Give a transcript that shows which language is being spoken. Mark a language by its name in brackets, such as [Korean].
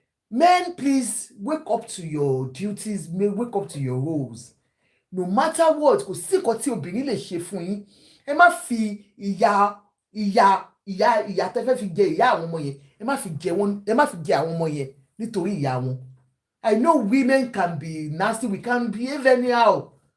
[English] Men, please wake up to your duties, wake up to your roles. No matter what, [Yoruba] kò sí nǹkan tí obìnrin lè ṣe fún yín. Ẹ má fi ìyà tẹ́ fẹ́ fi jẹ ìyá àwọn ọmọ yẹn, ẹ má fi jẹ àwọn ọmọ yẹn nítorí ìyá wọn. [English] I know women can be nasty, we can behave anyhow.